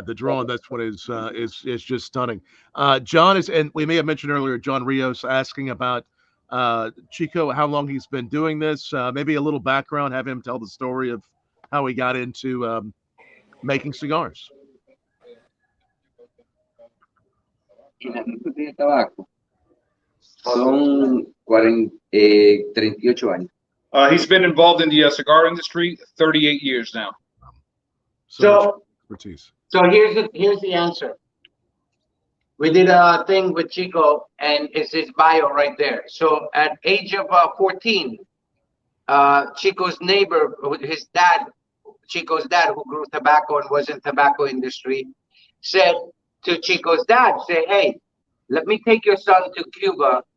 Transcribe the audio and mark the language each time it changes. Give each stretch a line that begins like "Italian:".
English: The drawing, that's what is just stunning. John is, and we may have mentioned earlier, John Rios asking about Chico, how long he's been doing this. Maybe a little background. Have him tell the story of how he got into making cigars.
Spanish: En la industria del tabaco son 38 años.
English: He's been involved in the cigar industry 38 years now. So much expertise. So here's the answer. We did a thing with Chico, and it's his bio right there. So at age of 14, Chico's neighbor, his dad, Chico's dad, who grew tobacco and was in tobacco industry, said to Chico's dad, say, hey, let me take your son to Cuba.